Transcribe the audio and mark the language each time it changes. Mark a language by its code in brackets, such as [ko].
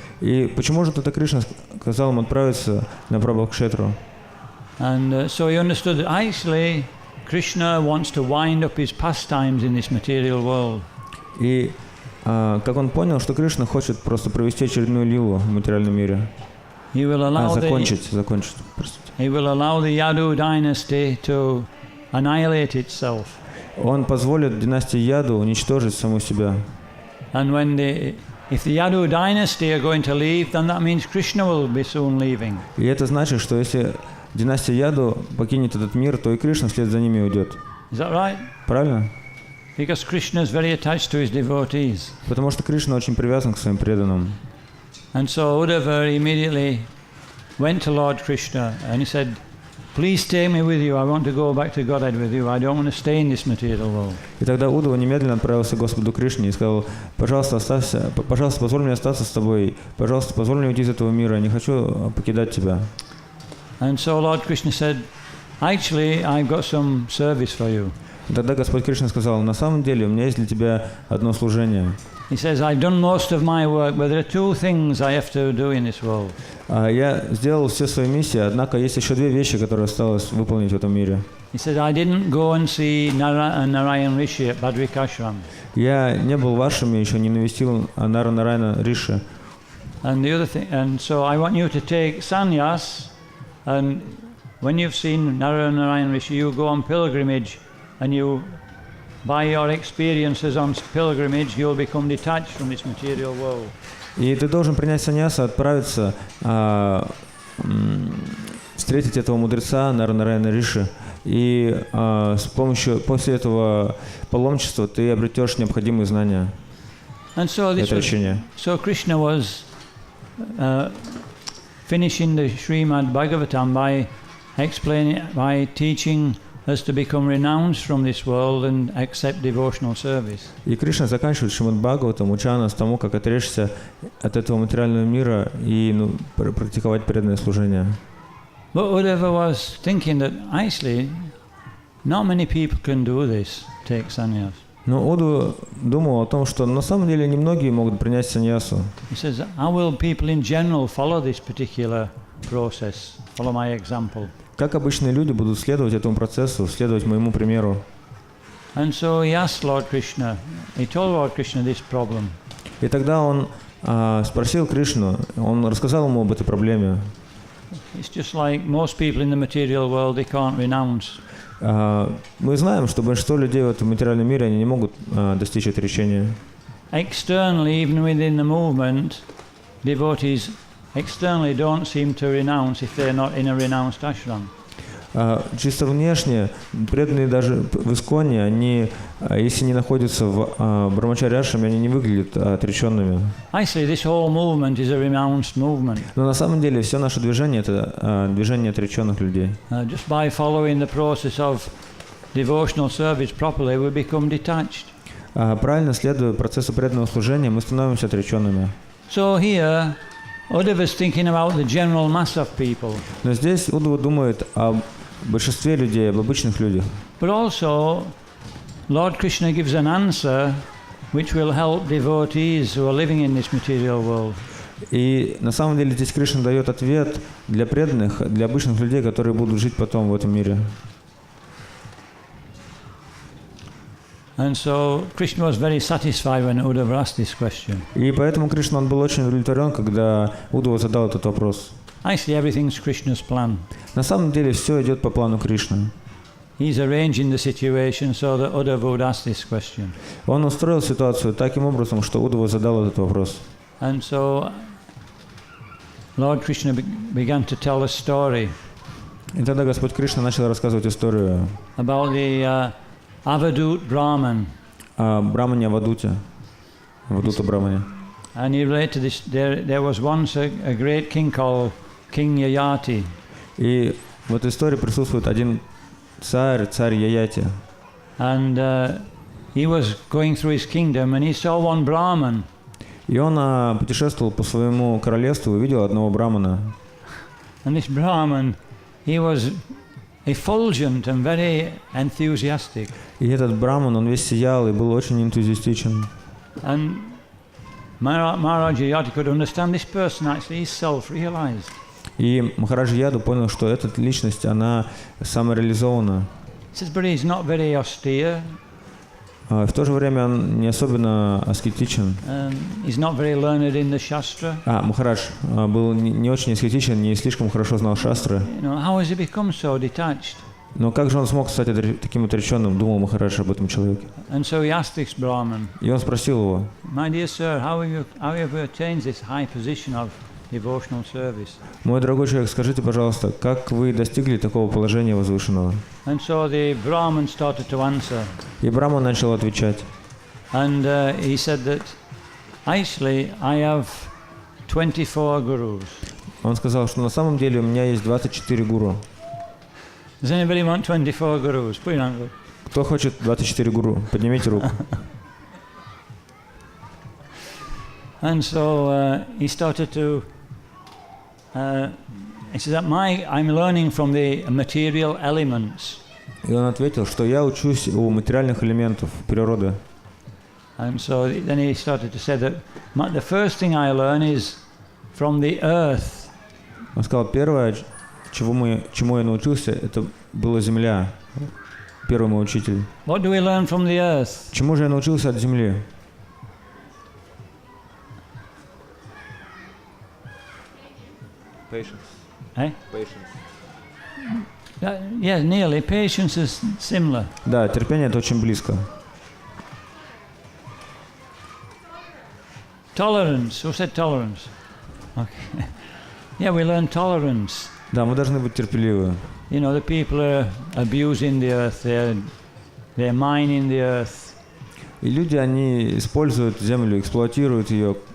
[ru] И почему же тогда Кришна сказал им отправиться на Прабхакшетру? [en] And so he understood that actually Krishna wants to wind up his pastimes in this material world. [ru] И как он понял, что Кришна хочет просто провести очередную лилу в материальном мире. Закончить. [en] He will allow the Yadu dynasty to annihilate itself. [ru] Он позволит династии Яду уничтожить саму себя. [en] And if the Yadu dynasty are going to leave, then that means Krishna will be soon leaving. [ru] И это значит, что если династия Яду покинет этот мир, то и Кришна вслед за ними уйдет. [en] Is that right? [ru] Правильно? [en] Because Krishna is very attached to his devotees. [ru] Потому что Кришна очень привязан к своим преданным. [en] And so Uddhava immediately went to Lord Krishna and he said, please take me with you. I want to go back to Godhead with you. I don't want to stay in this material world. [ru] И тогда Уддава немедленно отправился к Господу Кришне и сказал, пожалуйста, оставься, пожалуйста, позволь мне остаться с тобой. Пожалуйста, позволь мне уйти из этого мира. Я не хочу покидать тебя. [en] And so Lord Krishna said, actually, I've got some service for you. [ru] Тогда Господь Кришна сказал, на самом деле у меня есть для тебя одно служение. [en] He says, I've done most of my work, but there are two things I have to do in this world. [ru] Я сделал все свои миссии, однако есть еще две вещи, которые осталось выполнить в этом мире. [en] He said, I didn't go and see Narayan Rishi at Badrikashram. [ru] Я не был в ашраме, еще не навестил Нарайана Риши. [en] And the other thing, and so I want you to take sannyas, and when you've seen Narayan Rishi, you go on pilgrimage, and you, by your experiences on pilgrimage, you'll become detached from this material world. [ru] И ты должен принять саньясу, отправиться, встретить этого мудреца Нарайана Риши, и с помощью, после этого паломничества ты обретешь необходимые знания. [en] And so this was, so Krishna was finishing the Srimad Bhagavatam by explaining, by teaching us to become renounced from this world and accept devotional service. [ru] И Кришна заканчивает Шримад Бхагаватам, уча нас тому, как отречься от этого материального мира и практиковать преданное служение. [en] But whoever was thinking that actually not many people can do this, take sannyas. [ru] Но Уду думал о том, что на самом деле немногие могут принять саньясу. [en] He says, how will people in general follow this particular process? Follow my example. [ru] Как обычные люди будут следовать этому процессу, следовать моему примеру? [en] And so he asked Lord Krishna, he told Lord Krishna this problem. [ru] И тогда он спросил Кришну, он рассказал ему об этой проблеме. [en] It's just like most people in the material world, they can't renounce. [ru] Мы знаем, что большинство людей в этом материальном мире, они не могут достичь отречения. [en] Externally, even within the movement, devotees externally don't seem to renounce if they're not in a renounced ashram. [ru] Чисто внешне, преданные даже в Исконе, они, если не находятся в Брамачарья-ашраме, они не выглядят отреченными. [en] Actually, this whole movement is a renounced movement. [ru] Но на самом деле все наше движение – это движение отреченных людей. [en] Just by following the process of devotional service properly, we become detached. [ru] Правильно следуя процессу преданного служения, мы становимся отреченными. [en] So here, Uddhava is thinking about the general mass of people. [ru] Но здесь Уддхава думает о большинстве людей, об обычных людях. [en] But also, Lord Krishna gives an answer which will help devotees who are living in this material world. [ru] И на самом деле здесь Кришна дает ответ для преданных, для обычных людей, которые будут жить потом в этом мире. [en] And so Krishna was very satisfied when Uddhava asked this question. [ru] И поэтому Кришна, он был очень удовлетворен, когда Уддхава задал этот вопрос. [en] Actually, everything's Krishna's plan. [ru] На самом деле все идет по плану Кришны. [en] He's arranging the situation so that Uddhava would ask this question. [ru] Он устроил ситуацию таким образом, что Уддхава задал этот вопрос. [en] And so Lord Krishna began to tell a story. [ru] И тогда Господь Кришна начал рассказывать историю [en] about the Avadut Brahman. [ru] О Брамане Авадуте, Авадута Брамане. [en] And he related this. There was once a great king called King Yayati. [ru] И в этой истории присутствует один царь Яяти. [en] And he was going through his kingdom, and he saw one Brahman. [ru] И он путешествовал по своему королевству и увидел одного брамана. [en] And this Brahman, he was effulgent and very enthusiastic. [ru] И этот браман, он весь сиял и был очень энтузиастичен. [en] And Maharaj Yayati could understand this person actually is self-realized. [ru] И Махараджа Яду понял, что эта личность, она самореализована. [en] He says, but he's not very austere. [ru] В то же время он не особенно аскетичен. [en] He's not very learned in the Shastra. [ru] Махарадж был не очень аскетичен, не слишком хорошо знал шастры. [en] How has he become so detached? [ru] Но как же он смог стать таким отреченным, думал Махарадж об этом человеке. [en] And so he asked this Brahman, [ru] И он спросил его: [en] my dear sir, how have you attained this high position of devotional service? [ru] Мой дорогой человек, скажите, пожалуйста, как вы достигли такого положения возвышенного? [en] And so the Brahman started to answer. [ru] И Браман начал отвечать. [en] And he said that actually I have 24 gurus. [ru] Он сказал, что на самом деле у меня есть 24 гуру. [en] Does anybody want 24 gurus? Put your hand up. [ru] Кто хочет 24 гуру? Поднимите руку. [en] And so he started to. He said that I'm learning from the material elements. [ru] И он ответил, что я учусь у материальных элементов природы. [en] And so then he started to say that the first thing I learn is from the earth. [ru] Он сказал, первое, чему я научился, это была земля. Первый мой учитель. [en] What do we learn from the earth? [ru] Чему же я научился от земли? [en] Patience. Eh? Patience. Yeah, nearly. Patience is similar. [ru] Да, терпение это очень близко. [en] Tolerance. Who said tolerance? Okay. Yeah, we learn tolerance. [ru] Да, мы должны быть терпеливы. [en] You know, the people are abusing the earth. They're mining the earth. [ru] И люди, они используют землю, эксплуатируют ее.